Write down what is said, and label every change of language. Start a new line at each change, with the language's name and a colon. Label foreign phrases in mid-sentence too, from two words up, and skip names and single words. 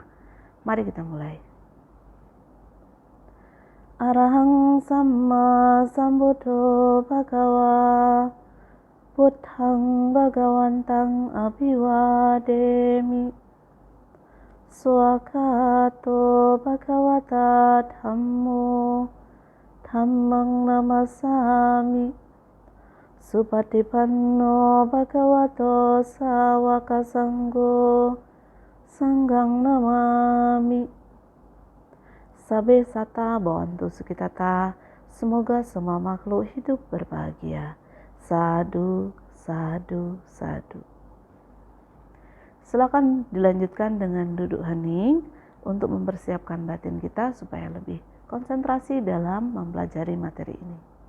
Indonesian: Mari kita mulai.
Pali: Arahang Samma Sambuddho Bhagava Buddhang Bhagawantang Abhivademi Swakato Bhagavata Dhammo Dhammang Namasami Supatipanno Bhagavato Sawaka Sanggo Sanggang Namami. Sabe sata bhavantu sukitata,
Indonesian: semoga semua makhluk hidup berbahagia.
Pali: Sadu, sadu, sadu.
Indonesian: Silakan dilanjutkan dengan duduk hening untuk mempersiapkan batin kita supaya lebih konsentrasi dalam mempelajari materi ini.